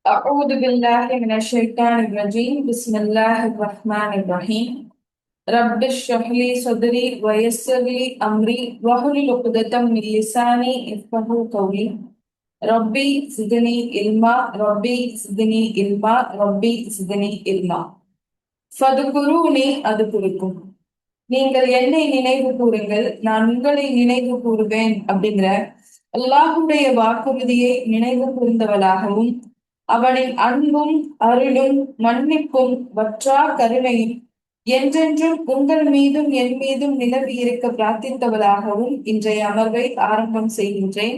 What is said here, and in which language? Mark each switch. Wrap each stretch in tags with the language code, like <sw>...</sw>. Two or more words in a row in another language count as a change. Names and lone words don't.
<ar>أعوذ بالله من الشيطان الرجيم بسم الله الرحمن الرحيم رب اشرح لي صدري ويسر لي أمري واحلل عقدة من لساني يفقهوا قولي ربي زدني علما ربي زدني علما ربي زدني علما فاذكروني أذكركم.</ar> <ta>நீங்கள் என்னை நினைவு கூறுங்கள், நான் உங்களை நினைவு கூறுவேன் அப்படிங்கிற அல்லாஹுடைய வாக்குறுதியை நினைவு கூர்ந்தவளாகவும், அவனின் அன்பும் அருளும் மன்னிப்பும் வற்றா கருணையும் என்றென்றும் உங்கள் மீதும் என் மீதும் நிலவி இருக்க பிரார்த்தித்தவளாகவும் இன்றைய அமர்வை ஆரம்பம் செய்கின்றேன்.</ta>